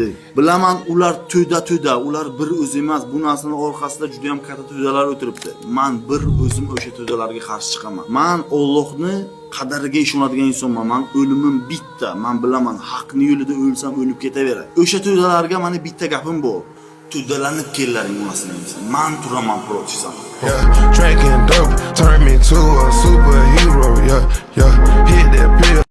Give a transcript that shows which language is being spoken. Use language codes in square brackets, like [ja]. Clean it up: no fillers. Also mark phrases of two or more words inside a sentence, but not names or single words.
[uz] Bilaman, ular to'da, ular bir o'zi emas, bu narsaning orqasida juda ham katta to'dalar o'tiribdi. Men bir o'zim o'sha to'dalarga qarshi chiqaman. Men Allohni qadariga ishonadigan insonman. Men o'limim bitta. Men bilaman, haqning yo'lida o'lsam o'lib ketaveradi. O'sha to'dalarga meni bitta gapim bor. To'dalanib kellaring onasini. Men turaman protisam. [en] Drinking dope turned me to a superhero. Hit that pill.